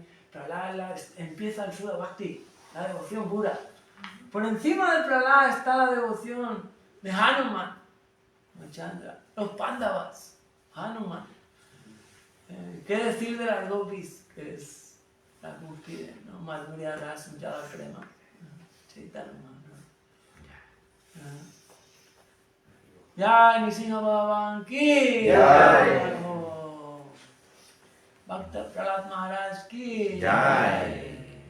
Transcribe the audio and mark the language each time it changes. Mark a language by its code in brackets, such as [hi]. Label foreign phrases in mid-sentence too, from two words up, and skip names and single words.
[es] Prahlad empieza el Sudha Bhakti, la devoción pura. Por encima de Prahlad está la devoción de Hanuman, Chandra, los Pandavas, Hanuman. ¿Qué decir de las gopis? Que es la cúspide, ¿no? [sa] Madhurya Rasa Jala Prema. [es] Chaitanya, ¿no? [hi] Jai Nrsimha Bhagavan ki Jai. Bhakta Prahlad Maharaj ki Jai.